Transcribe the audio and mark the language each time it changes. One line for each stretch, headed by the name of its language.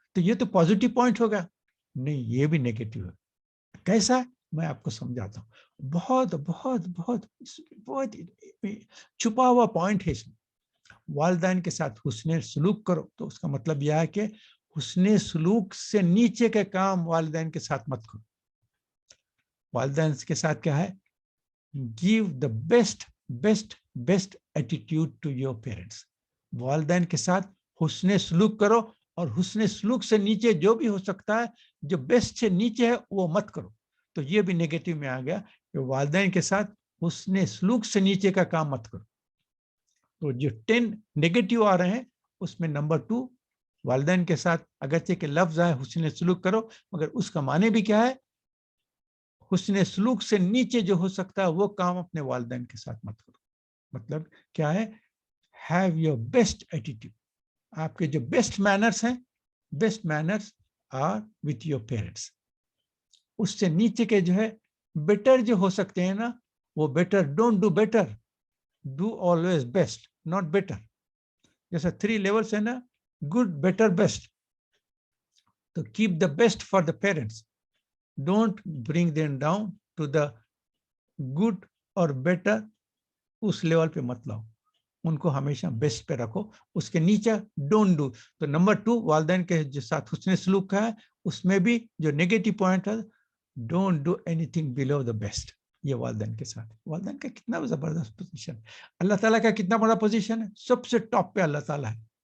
Urdu: تو یہ تو پازیٹیو پوائنٹ ہوگا. نہیں, یہ بھی نیگیٹو ہے. کیسا؟ میں آپ کو سمجھاتا ہوں. بہت بہت بہت بہت چھپا ہوا پوائنٹ ہے اس میں. والدین کے ساتھ حسن سلوک کرو تو اس کا مطلب یہ ہے کہ حسن سلوک سے نیچے کے کام والدین کے ساتھ مت کرو. والدین کے ساتھ کیا ہے؟
English: give the best attitude to your parents.
Urdu: والدین کے ساتھ حسن سلوک کرو, اور حسن سلوک سے نیچے جو بھی ہو سکتا ہے, جو بیسٹ سے نیچے ہے وہ مت کرو. تو یہ بھی نیگیٹو میں آ گیا کہ والدین کے ساتھ حسن سلوک سے نیچے کا کام مت کرو. تو جو 10 نیگیٹو آ رہے ہیں اس میں نمبر 2 والدین کے ساتھ اگرچہ کہ لفظ ہے حسن سلوک کرو, مگر اس کا معنی بھی کیا ہے؟ حسن سلوک سے نیچے جو ہو سکتا ہے وہ کام اپنے والدین کے ساتھ مت کرو. مطلب کیا ہے؟
English: have your best attitude.
Urdu: آپ کے جو بیسٹ مینرز ہیں, best manners
English: are with your parents.
Urdu: اس سے نیچے کے جو ہے بیٹر جو ہو سکتے ہیں نا, وہ better,
English: Don't do better, do always best, not better.
Urdu: جیسا 3 لیولس ہے نا,
English: Good, better, best. تو keep the best for the parents. Don't bring them down to the good or better.
Urdu: اس level پہ مت لاؤ, ان کو ہمیشہ بیسٹ پہ رکھو, اس کے نیچے
English: Don't do.
Urdu: تو نمبر 2 والدین کے جو ساتھ حسن سلوک کا ہے, اس میں بھی جو نیگیٹو پوائنٹ ہے,
English: Don't do anything below the best.
Urdu: یہ والدین کے ساتھ. والدین کا کتنا زبردست پوزیشن ہے, اللہ تعالیٰ کا کتنا بڑا پوزیشن ہے, سب سے ٹاپ پہ اللہ تعالیٰ ہے.